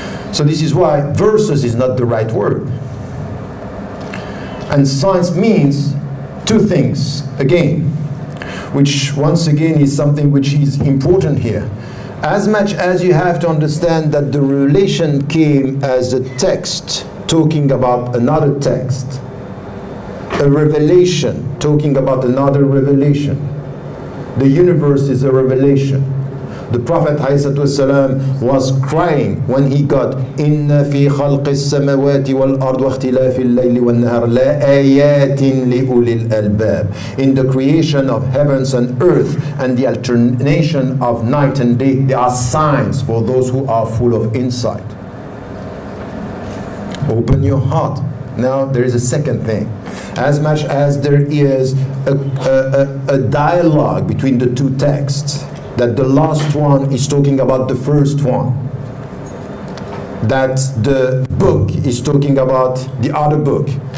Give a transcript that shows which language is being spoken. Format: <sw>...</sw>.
<en>So this is why verses is not the right word. And science means two things, again, which once again is something which is important here. As much as you have to understand that the revelation came as a text talking about another text, a revelation talking about another revelation. The universe is a revelation. The Prophet ﷺ was crying when he got</en> <ar>إِنَّ فِي خَلْقِ السَّمَوَاتِ وَالْأَرْضِ وَاخْتِلَافِ اللَّيْلِ وَالنَّهَارِ لَآيَاتٍ لِأُولِي الْأَلْبَابِ.</ar> <en>In the creation of heavens and earth and the alternation of night and day, there are signs for those who are full of insight. Open your heart. Now there is a second thing. As much as there is a dialogue between the two texts, that the last one is talking about the first one, that the book is talking about the other book.</en>